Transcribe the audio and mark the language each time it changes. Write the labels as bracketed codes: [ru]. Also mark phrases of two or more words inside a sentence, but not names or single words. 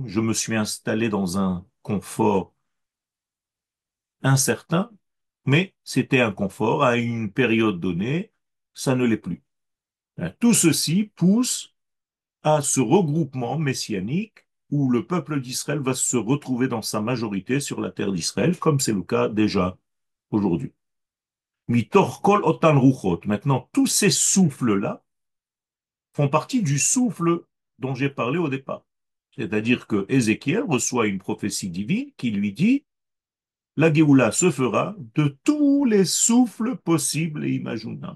[fr] Je me suis installé dans un confort incertain, mais c'était un confort à une période donnée. Ça ne l'est plus. Tout ceci pousse à ce regroupement messianique où le peuple d'Israël va se retrouver dans sa majorité sur la terre d'Israël, comme c'est le cas déjà aujourd'hui. [he] מתוך כל אותן רוחות. [fr] Maintenant, tous ces souffles-là font partie du souffle dont j'ai parlé au départ. C'est-à-dire que Ézéchiel reçoit une prophétie divine qui lui dit la Géoula se fera de tous les souffles possibles et imaginables.